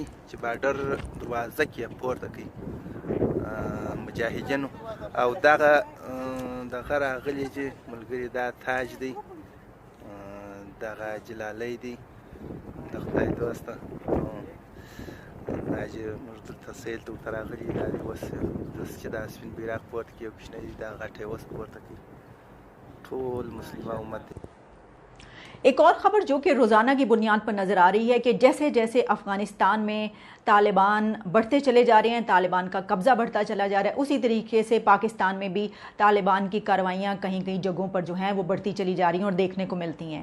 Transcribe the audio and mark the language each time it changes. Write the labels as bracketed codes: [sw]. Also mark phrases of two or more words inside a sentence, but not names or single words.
[ps] چې بارډر دروازه کې پورته کوي مجاهدینو او دغه راغلي چې ملګري دا تاج دی دغه جلالۍ دی د خدای دوسته دا چې موږ دلته سیل ته ورته راغلي دا دی اوس چې دا سپین بیرغ پورته کوي او کوچنی دی دا غټ یې اوس پورته کوي ټول مسلمان امت دی۔ [ur] ایک اور خبر جو کہ روزانہ کی بنیاد پر نظر آ رہی ہے کہ جیسے جیسے افغانستان میں طالبان بڑھتے چلے جا رہے ہیں، طالبان کا قبضہ بڑھتا چلا جا رہا ہے، اسی طریقے سے پاکستان میں بھی طالبان کی کارروائیاں کہیں کہیں جگہوں پر جو ہیں وہ بڑھتی چلی جا رہی ہیں اور دیکھنے کو ملتی ہیں۔